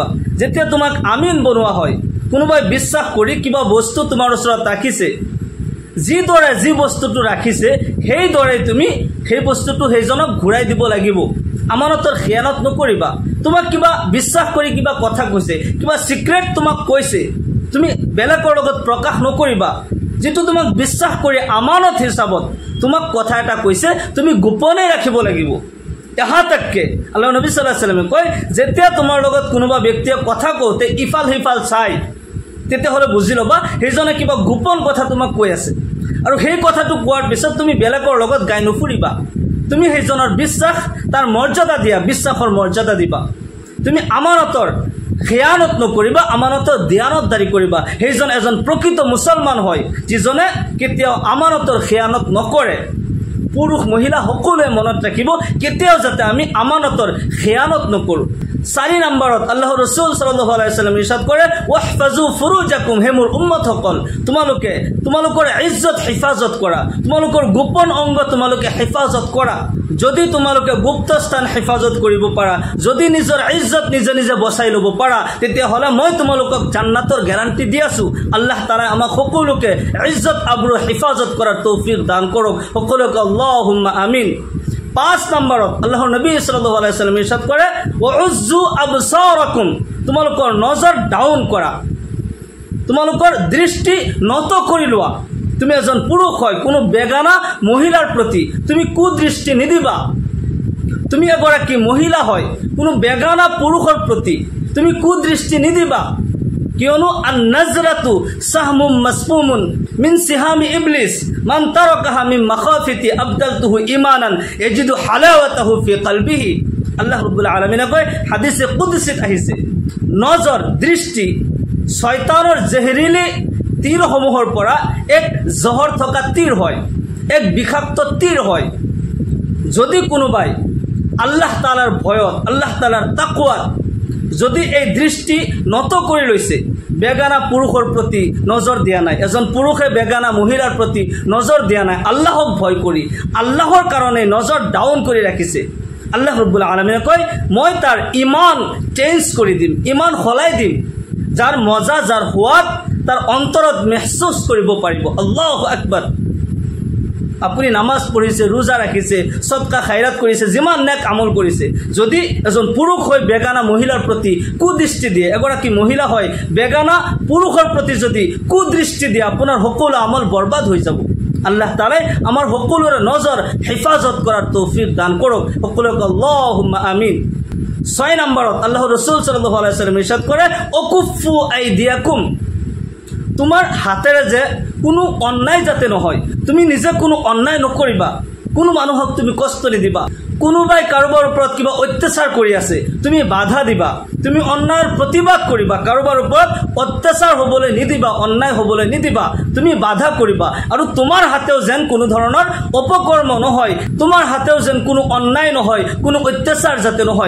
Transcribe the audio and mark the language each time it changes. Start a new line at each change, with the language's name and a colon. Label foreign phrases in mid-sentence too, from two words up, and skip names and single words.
Assamese: যেতিয়া তোমাক আমিন বনোৱা হয়, কোনোবাই বিশ্বাস কৰি কিবা বস্তু তোমাৰ ওচৰত ৰাখিছে, যিদৰে যি বস্তুটো ৰাখিছে সেইদৰে তুমি সেই বস্তুটো সেইজনক ঘূৰাই দিব লাগিব। আমানতৰ খেয়ানত নকৰিবা। তোমাক কিবা বিশ্বাস কৰি কিবা কথা কৈছে, কিবা সিক্ৰেট তোমাক কৈছে, তুমি বেলেগৰ লগত প্ৰকাশ নকৰিবা। যেটো তোমাক বিশ্বাস কৰি আমানত হিচাপত তোমাক কথা এটা কৈছে, তুমি গোপনে ৰাখিব লাগিব।
Hindi: यहाँ तक के
Assamese: अल्लाह नबी
Arabic: صلى الله عليه وسلم
Assamese: कय जेতিয়া তোমাৰ লগত কোনোবা ব্যক্তিয়ে কথা কওঁতে ইফাল হিফাল চাই, তেতিয়াহ'লে বুজি ল'বা সেইজনে কিবা গোপন কথা তোমাক কৈ আছে, আৰু সেই কথাটো কোৱাৰ পিছত তুমি বেলেগৰ লগত গাই নুফুৰিবা। তুমি সেইজনৰ বিশ্বাস, তাৰ মৰ্যাদা দিয়া, বিশ্বাসৰ মৰ্যাদা দিবা। তুমি আমানতৰ খেয়ানত নকৰিবা, আমানতৰ দিয়ানতদাৰী কৰিবা। সেইজন এজন প্ৰকৃত মুছলমান হয় যিজনে কেতিয়াও আমানতৰ খেয়ানত নকৰে। পুৰুষ মহিলা সকলোৱে মনত ৰাখিব, কেতিয়াও যাতে আমি আমানতৰ খেয়ানত নকৰোঁ। 4 নম্বৰত আল্লাহৰ ৰাসূল
Arabic: صلى الله عليه وسلم
Assamese: ইৰশাদ কৰে
Arabic: واحفظوا فروجكم,
Assamese: হে মোৰ উম্মতসকল, তোমালোকে তোমালোকৰ ইজ্জত হিফাজত কৰা, তোমালোকৰ গোপন অংগ তোমালোকে হিফাজত কৰা। যদি তোমালোকে গুপ্ত স্থান হিফাজত কৰিব পাৰা, যদি নিজৰ ইজ্জত নিজে নিজে বচাই ল'ব পাৰা, তেতিয়াহ'লে মই তোমালোকক জান্নাতৰ গ্যাৰান্টি দি আছোঁ। আল্লাহ তাআলা আমাক সকলোকে ইজ্জত আবৰু হিফাজত কৰাৰ তৌফিক দান কৰক। সকলোকে
Arabic: اللهم آمين.
Assamese: 5 নম্বৰত আল্লাহৰ নবী
Arabic: صلى الله عليه وسلم
Assamese: ইৰশাদ কৰে
Arabic: وغضوا أبصاركم,
Assamese: তোমালোকৰ নজৰ ডাউন কৰা, তোমালোকৰ দৃষ্টি নত কৰি লোৱা। তুমি এজন পুৰুষ হয়, কোনো বেগানা মহিলাৰ প্ৰতি তুমি কুদৃষ্টি নিদিবা। তুমি এগৰাকী মহিলা হয়, কোনো বেগানা পুৰুষৰ প্ৰতি তুমি কুদৃষ্টি নিদিবা।
Arabic: কিয়নো النظرة سهم مسموم من سهام إبليس من تركها من مخافتي أبدلته إيمانا يجد حلاوته في قلبه.
Assamese: আল্লাহ রাব্বুল আলামিন কয়, হাদিসে কুদসিত আহিছে, নজৰ দৃষ্টি শয়তানৰ জেহৰিলি তীৰসমূহৰ পৰা এক জহৰ থকা তীৰ হয়, এক বিষাক্ত তীৰ হয়। যদি কোনোবাই আল্লাহ তাআলাৰ ভয়ত, আল্লাহ তাআলাৰ তাকওয়াত যদি এই দৃষ্টি নত কৰি লৈছে, বেগানা পুৰুষৰ প্ৰতি নজৰ দিয়া নাই, এজন পুৰুষে বেগানা মহিলাৰ প্ৰতি নজৰ দিয়া নাই, আল্লাহক ভয় কৰি আল্লাহৰ কাৰণে নজৰ ডাউন কৰি ৰাখিছে, আল্লাহ ৰব্বুল আলামিনে কয় মই তাৰ ইমান চেঞ্জ কৰি দিম, ইমান সলাই দিম, যাৰ মজা যাৰ সোৱাদ তাৰ অন্তৰত মেহসুস কৰিব পাৰিব।
Arabic: الله أكبر.
Assamese: আপুনি নামাজ পঢ়িছে, ৰোজা ৰাখিছে, সদকা খাইৰাত কৰিছে, যিমান নেক আমল কৰিছে, যদি এজন পুৰুষ হৈ বেগানা মহিলাৰ প্ৰতি কুদৃষ্টি দিয়ে, এগৰাকী মহিলা হয় বেগানা পুৰুষৰ প্ৰতি যদি কুদৃষ্টি দিয়ে, আপোনাৰ সকলো আমল বৰবাদ হৈ যাব। আল্লাহ তাআলাই আমাৰ সকলোৰে নজৰ হেফাজত কৰাৰ তৌফিক দান কৰক। সকলোকে
Arabic: اللهم آمين.
Assamese: 6 নম্বৰত আল্লাহ ৰাসূল
Arabic: صلى الله عليه وسلم
Assamese: ইরশাদ করে
Arabic: وكفوا أيديكم,
Assamese: তোমাৰ হাতেৰে যে কোনো অন্যায় যাতে নহয়, তুমি নিজে কোনো অন্যায় নকৰিবা, কোনো মানুহক তুমি কষ্ট নিদিবা, কোনোবাই কাৰোবাৰ ওপৰত কিবা অত্যাচাৰ কৰি আছে তুমি বাধা দিবা, তুমি অন্যায়ৰ প্ৰতিবাদ কৰিবা, কাৰোবাৰ ওপৰত অত্যাচাৰ হ'বলৈ নিদিবা, অন্যায় হ'বলৈ নিদিবা, তুমি বাধা কৰিবা, আৰু তোমাৰ হাতেও যেন কোনো ধৰণৰ অপকৰ্ম নহয়, তোমাৰ হাতেও যেন কোনো অন্যায় নহয়, কোনো অত্যাচাৰ যাতে নহয়।